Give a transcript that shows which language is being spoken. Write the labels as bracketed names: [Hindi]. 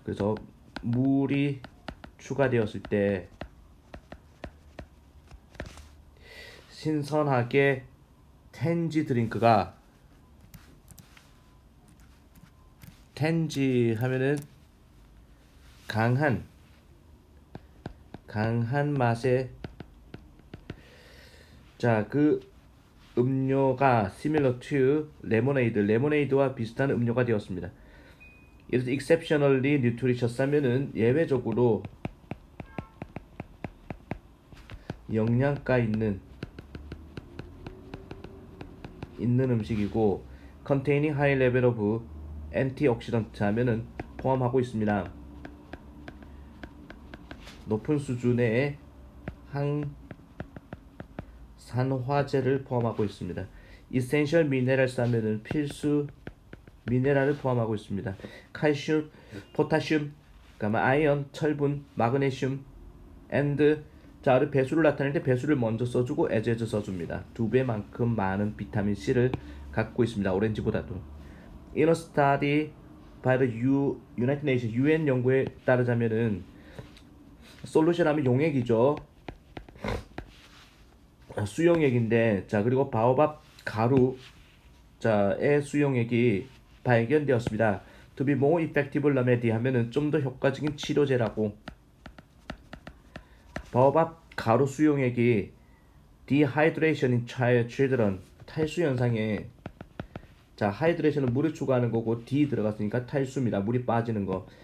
[Korean] 그래서 물이 추가되었을 때 신선하게 텐지 드링크가 텐지 하면은 강한 맛의 자 그 음료가 [English] similar to [Korean] 레모네이드와 비슷한 음료가 되었습니다. [English] It is exceptionally nutritious [Korean] 하면은 예외적으로 영양가 있는 음식이고 [English] containing high level of antioxidant [Korean] 하면은 포함하고 있습니다. 높은 수준의 항산화제를 포함하고 있습니다. [English] essential minerals [Korean] 하면은 필수 미네랄을 포함하고 있습니다. 칼슘, 포타슘, 아이언, 철분, 마그네슘, and 자를 배수를 나타낼 때 배수를 먼저 써주고 as 써줍니다. 2배만큼 많은 비타민 C를 갖고 있습니다. 오렌지보다도. [English] In a study by the United Nations [Korean] UN 연구에 따르자면은 솔루션 하면 용액이죠. 수용액인데 자 그리고 바오밥 가루 자의 수용액이 발견되었습니다. [English] To be more effective remedy [Korean] 하면은 좀 더 효과적인 치료제라고. 바오밥 가루 수용액이 [English] dehydration in children [Korean] 탈수 현상에 자 하이드레이션은 물을 추가하는 거고 D 들어갔으니까 탈수입니다. 물이 빠지는 거.